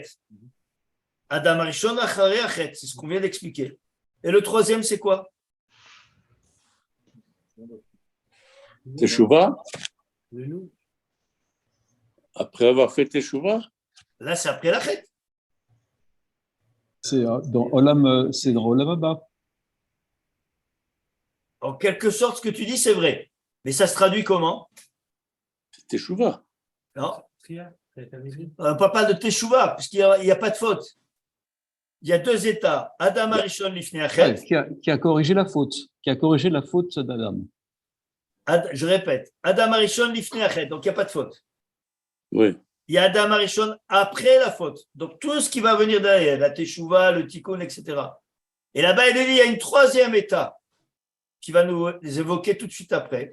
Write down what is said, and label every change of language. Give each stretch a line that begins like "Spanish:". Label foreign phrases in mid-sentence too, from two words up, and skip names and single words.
Hebrew: Adam Arishon acharei achet,
French: c'est ce qu'on vient d'expliquer. Et le 3e, c'est quoi? Teshuvah, De nous. après avoir fait Teshuvah. Là, c'est après la chet. C'est dans
Hebrew: Olam Haba.
French: En quelque sorte, ce que tu dis, c'est vrai. Mais ça se traduit comment? C'est Teshuvah. Non, Tria, ça a été amélioré. on ne parle pas de Teshuvah, puisqu'il n'y a pas de faute. Il y a 2 états.
Hebrew: Adam Arishon lifnei achet.
French: Qui a corrigé la faute. Qui a corrigé la faute d'Adam. Je répète,
Hebrew: Adam Arishon lifnei achet,
French: donc il n'y a pas de faute. Oui. Il y a Adam Arishon après la faute. Donc tout ce qui va venir derrière, la Teshuvah, le Tikkun, etc. Et là-bas, il dit, il y a une 3e état qui va nous les évoquer tout de suite après.